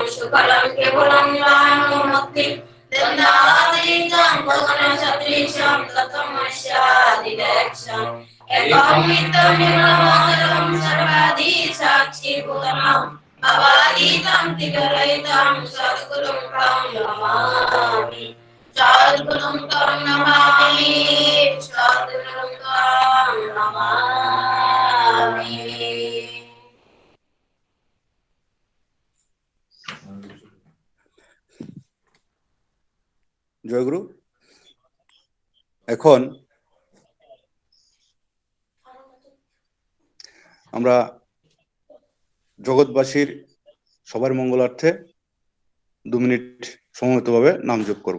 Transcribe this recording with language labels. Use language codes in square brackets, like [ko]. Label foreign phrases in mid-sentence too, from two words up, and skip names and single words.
[sa] सुखदं केवलं ज्ञानमुक्तिं दन्दातीतं गगनसदृशं तत्त्वमस्यादिलक्ष्यम् एकमित्तमिममोदरं सर्वादि साक्षीभूतम् अबाधितं तिकरहितं सद्गुरुं तं नमामि सद्गुरुं तं नमामि सद्गुरुं तं नमामि [bn] জয়গুরু। এখন আমরা জগৎবাসীর সবার মঙ্গলার্থে 2 মিনিট সমবেতভাবে নাম জপ করব।